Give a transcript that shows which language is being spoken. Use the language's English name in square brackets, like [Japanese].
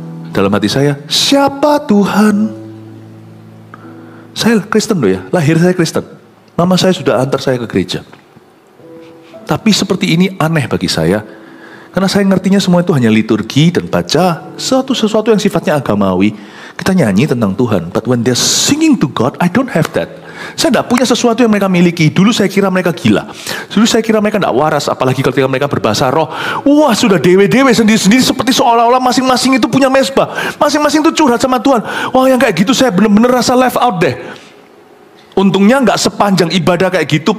[Indonesian] Dalam hati saya, siapa Tuhan? Saya Kristen loh ya. Lahir saya Kristen. Mama saya sudah antar saya ke gereja. Tapi seperti ini aneh bagi saya. Karena saya ngertinya semua itu hanya liturgi dan baca sesuatu yang sifatnya agamawi. Kita nyanyi tentang Tuhan. [English] But when they're singing to God, I don't have that. [Indonesian] Saya tidak punya sesuatu yang mereka miliki. Dulu saya kira mereka gila. Dulu saya kira mereka tidak waras. Apalagi ketika mereka berbahasa roh. Wah, sudah dewe-dewe sendiri-sendiri. Seperti seolah-olah masing-masing itu punya mesbah. Masing-masing itu curhat sama Tuhan. Wah, yang kayak gitu saya benar-benar rasa [English] left out [Indonesian] deh. Untungnya nggak sepanjang ibadah kayak gitu.